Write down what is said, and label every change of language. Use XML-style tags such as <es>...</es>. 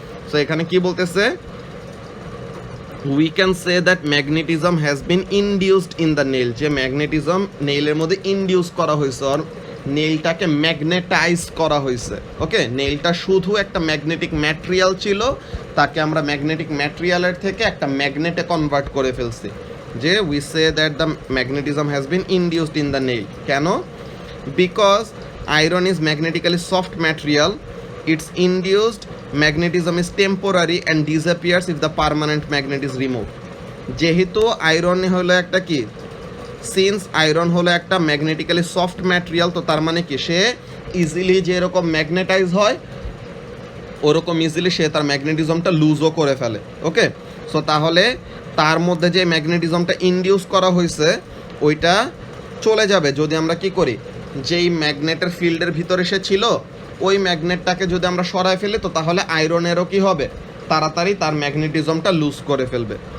<bn>So এখানে কি বলতেছে,</bn> <en>we can say that magnetism has been induced in the nail,</en> <bn>যে ম্যাগনেটিজম নেইলের মধ্যে ইনডিউস করা হয়েছে, আর নেইলটাকে ম্যাগনেটাইজ করা হয়েছে। ওকে, নেইলটা শুধু একটা ম্যাগনেটিক ম্যাটেরিয়াল ছিল, তাকে আমরা ম্যাগনেটিক ম্যাটেরিয়ালের থেকে একটা ম্যাগনেটে কনভার্ট করে ফেলছি, যে</bn> <en>We say that the magnetism has been induced in the nail. কেন, because iron is magnetically soft material, its induced magnetism is temporary and disappears if the permanent magnet is removed.</en> <bn>যেহেতু iron হলো একটা কি, since iron হলো একটা magnetically soft material, তো তার মানে কি সে ইজিলি যেরকম ম্যাগনেটাইজ হয় ওরকম ইজিলি সে তার ম্যাগনেটিজমটা লুজও করে ফেলে। ওকে, সো তাহলে তার মধ্যে যে ম্যাগনেটিজমটা ইনডিউস করা হয়েছে ওইটা চলে যাবে যদি আমরা কি করি, যেই ম্যাগনেটের ফিল্ডের ভিতরে সে ছিল ওই ম্যাগনেটটাকে যদি আমরা সরায় ফেলি, তো তাহলে আয়রনেরও কি হবে, তাড়াতাড়ি তার ম্যাগনেটিজমটা লুজ করে ফেলবে।</bn>